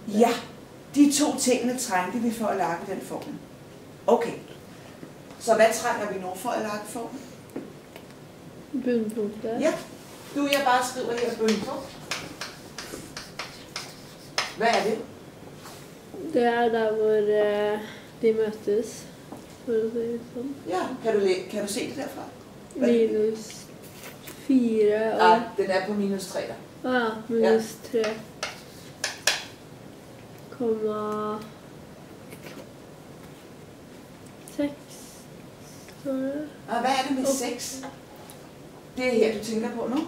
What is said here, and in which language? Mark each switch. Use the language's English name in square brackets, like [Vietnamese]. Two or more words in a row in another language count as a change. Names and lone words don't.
[Danish] Ja, de to tingene trængte vi for at lage den formel. Okay. Så hvad trænger vi nu for at lage formel? Bundpunktet. Ja, jeg bare skriver her bundpunkt. Hvad er det? Det er der, hvor de møtes. [Norwegian] For å si det sånn. [Danish] Ja, kan du se det derfra? Minus 4 og... Nej, den er på minus 3 der. Ja, minus 3. Komma 6. Står det? Og hvad er det med 6? Det er her, du tænker på nu?